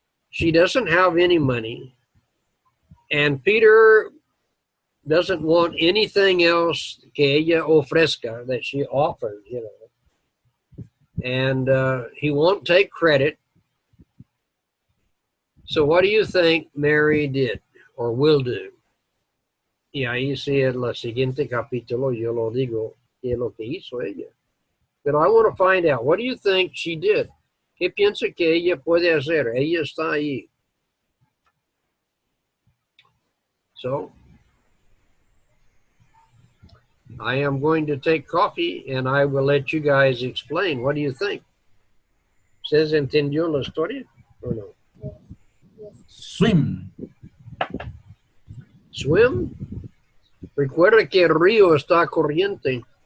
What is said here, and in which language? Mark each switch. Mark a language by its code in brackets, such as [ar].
[en] She doesn't have any money. And Peter doesn't want anything else [es] que ella ofrezca, [en] that she offers, And he won't take credit. So what do you think Mary did or will do? [es] Y ahí sí, en el siguiente capítulo yo lo digo, qué es lo que hizo ella. [en] But I want to find out, what do you think she did? [es] ¿Qué piensa que ella puede hacer? Ella está ahí. [en] So, I am going to take coffee and I will let you guys explain. What do you think? [es] ¿Se entendió la historia o no? [en] Swim. Swim. [es] Recuerda que el río está corriente.